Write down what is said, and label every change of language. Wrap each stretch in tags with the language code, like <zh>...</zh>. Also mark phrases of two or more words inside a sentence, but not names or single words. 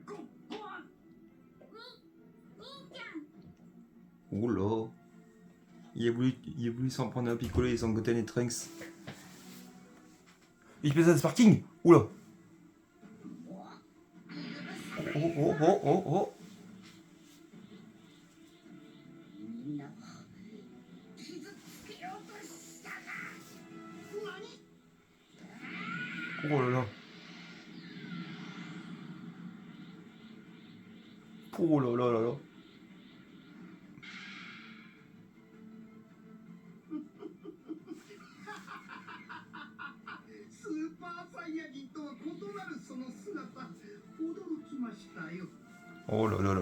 <fr>Oula. il a voulu s'en prendre un Piccolo et son Goten et Trunks. Il fait ça de Sparking. Oula. Oh, oh, oh, oh, oh.</fr> <ja>みんなを傷つけようとしたが。何？</ja> <fr>Oh là là. Oh là là là là.</fr> <ja>スーパーサイヤ人とは異なるその姿、驚きましたよ。</ja> <fr>Oh là là là là.</fr>